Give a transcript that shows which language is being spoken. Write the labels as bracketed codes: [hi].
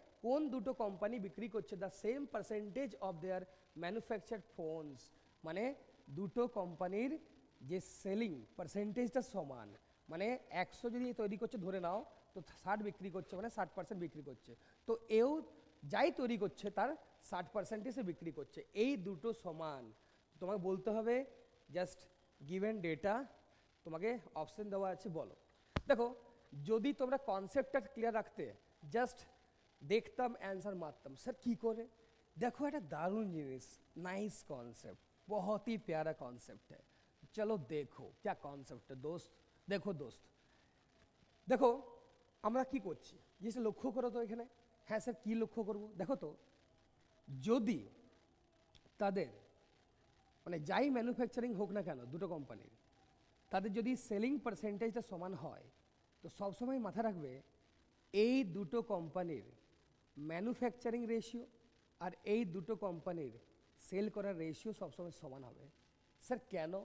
[bn] কোন দুটো কোম্পানি বিক্রি করছে the same percentage of their manufacture phones, মানে দুটো কোম্পানির যে সেলিং পার্সেন্টেজটা সমান, মানে 100 যদি তৈরি করছে ধরে নাও, তো 60 বিক্রি করছে মানে 60% বিক্রি করছে, তো এও যাই তৈরি করছে তার 60% বিক্রি করছে, এই দুটো সমান। তোমাকে বলতে হবে জাস্ট গিভেন ডেটা, তোমাকে অপশন দেওয়া আছে, বলো। দেখো যদি তোমরা কনসেপ্টটা ক্লিয়ার রাখতে, জাস্ট দেখতাম অ্যান্সার মারতাম, স্যার কী করে? [hi] देखो [bn] এটা [hi] दारुण [bn] জিনিস, [hi] नाइस कॉन्सेप्ट, बहुत ही प्यारा कॉन्सेप्ट है, चलो देखो क्या कॉन्सेप्ट है दोस्त। देखो दोस्त, [bn] দেখো আমরা কি করছি জিনিসটা লক্ষ্য করো তো এখানে। হ্যাঁ স্যার কী লক্ষ্য করব? দেখো তো, যদি তাদের মানে যাই ম্যানুফ্যাকচারিং হোক না কেন দুটো কোম্পানির, তাদের যদি সেলিং পার্সেন্টেজটা সমান হয়, তো সবসময় মাথা রাখবে এই দুটো কোম্পানির ম্যানুফ্যাকচারিং রেশিও আর এই দুটো কোম্পানির সেল করার রেশিও সবসময় সমান হবে। স্যার কেন?